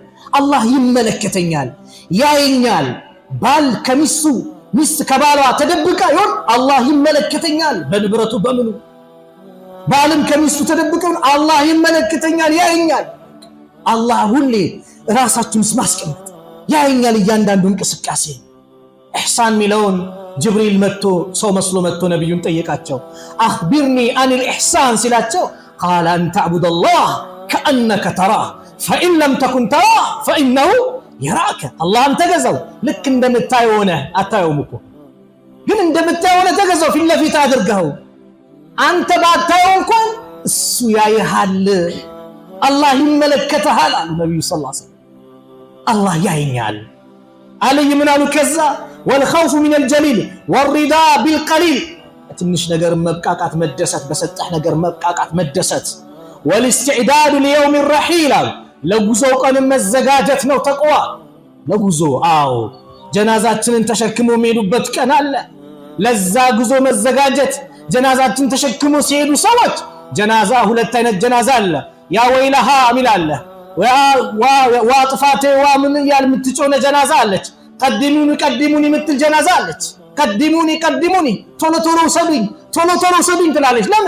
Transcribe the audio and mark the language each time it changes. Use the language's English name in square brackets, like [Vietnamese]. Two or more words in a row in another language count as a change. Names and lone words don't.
[Amharic] አላህ ይመለከተኛል ያየኛል ባል ከሚስቱ ሚስት ከባሏ ተደብቃ ይሁን አላህ ይመለከተኛል በንብረቱ በምኑ ባልም ከሚስቱ ተደብቀው አላህ ይመለከተኛል ያየኛል አላህ ሁሌ ራሳችሁን ማስቀመጥ ያየኛል እያንዳንዱ እንቅስቃሴ ኢህሳን ሚለውን ጅብሪል መጥቶ ሰው መስሎ መጥቶ ነብዩን ጠየቃቸው አخبرني [Arabic] عن الاحسان [Amharic] ሲላቸው [Arabic] قال ان تعبد الله كانك تراه فان لم تكن تراه فانه يراك [Amharic] አላህን ተገዛው ልክ እንደምታየው ሆነ አታየውም እኮ ግን እንደምታየው ሆነ ተገዛው ፊት ለፊት አድርገው አንተ ባታየው እንኳን እሱ ያይሃል አላህ ይመለከታል አሉ ነብዩ [Arabic] صلى الله عليه وسلم [Amharic] አላህ ያየኛል አለይ ምን አሉ ከዛ والخوف [Arabic] من الجليل والرضا بالقليل [Amharic] ትንሽ ነገር መብቃቃት መደሰት በሰጠህ ነገር መብቃቃት መደሰት [Arabic] والاستعداد ليوم الرحيل [Amharic] ለጉዞ ቀን መዘጋጀት ነው ተቅዋ ለጉዞ አው ጀናዛችንን ተሸክሞ የሚሄዱበት ቀን አለ ለዛ ጉዞ መዘጋጀት ጀናዛችን ተሸክሞ ሲሄዱ ሰዎች ጀናዛ ሁለት አይነት ጀናዛ አለ [Arabic] يا ويلها [Amharic] ሚላለ ዋ ጥፋቴ ዋ ምን ያል ምትጮነ ጀናዛ አለች ቀድሙኒ ምትል ጀናዛ አለች ቀድሙኒ ቶሎ ቶሎ ሰዱኝ ቶሎ ቶሎ ሰዱኝ ትላለች። ለምን?